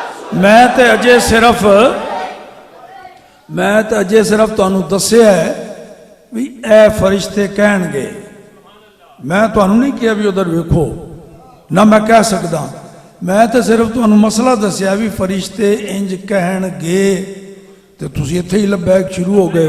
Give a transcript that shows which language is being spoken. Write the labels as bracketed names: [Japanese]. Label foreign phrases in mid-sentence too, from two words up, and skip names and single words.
[Punjabi] میں تے اجے صرف تانوں دسیا ہے بھی اے فرشتے کہن گے، میں تانوں نہیں کیا بھی ادھر ویکھو، نہ میں کہہ سکدا، میں تے صرف تانوں مسئلہ دسیا بھی فرشتے انج کہن گے، تے تسی اتھے ہی لبیک شروع ہو گئے ہو۔